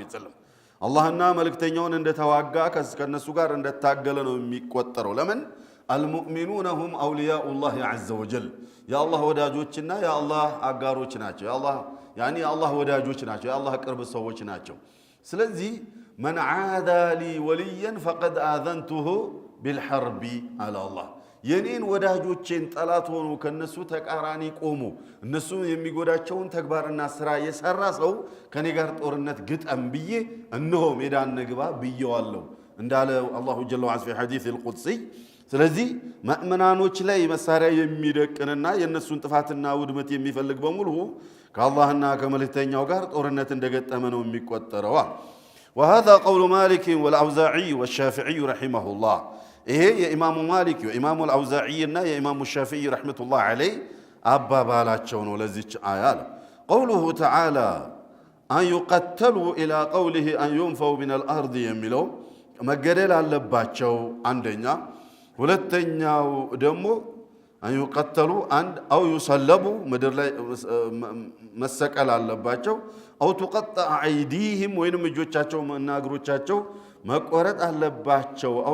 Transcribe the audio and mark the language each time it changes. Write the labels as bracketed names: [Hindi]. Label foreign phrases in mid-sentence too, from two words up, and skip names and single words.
[Amharic] وسلم አላህና መልእክተኛውን እንደተዋጋ ከነሱ ጋር እንደታገለ ነው የሚቆጠረው ለምን [Arabic] المؤمنون هم اولياء الله عز وجل يا الله [Amharic] ወዳጆችና ያ አላህ አጋሮች ናቸው ያ አላህ [Arabic] يعني الله [Amharic] ወዳጆች ናቸው ያ አላህ ቅርብ ሰዎች ናቸው ስለዚህ [Arabic] من عادى لي وليا فقد آذنته بالحرب على الله [Amharic] የኔን ወዳጆችን ጠላት ሆኖ ከነሱ ተቃራኒ ቆሞ እነሱ የሚጎዳቸውን ተግባርና ስራ የሰራ ሰው ከኔ ጋር ጦርነት ግጠም ብዬ እነሆ ሜዳን ንግባ ብየዋለሁ እንዳለ [Arabic] الله جل وعلا في حديث القدسي [Amharic] ስለዚህ ሙእሚናኖች ላይ መሳሪያ የሚደቅንና የነሱን ጥፋትና ውድመት የሚፈልግ በሙሉ ከአላህና ከመልእክተኛው ጋር ጦርነት እንደገጠመ ነው የሚቆጠረው [Arabic] وهذا قول مالك والأوزاعي والشافعي رحمه الله [Amharic] ይሄ የኢማሙ ማሊክ የኢማሙ አልአውዛዒና የኢማሙ ሻፊዒ [Arabic] رحمة الله عليه [Amharic] አባባላቸው ነው ለዚች አያ አለ። [Arabic] قوله تعالى أن يقتلوا إلى قوله أن ينفوا من الأرض [Amharic] የሚለው መገደል አለባቸው አንደኛ፣ ሁለተኛው ደግሞ [Arabic] أن يقتلوا [Amharic] አንድ [Arabic] أو يصلبوا [Amharic] ምድር ላይ መሰቀል አለባቸው፣ [Arabic] أو تقطع أيديهم [Amharic] ወይንም እጆቻቸው እና እግሮቻቸው መቆረጥ አለባቸው፣ አው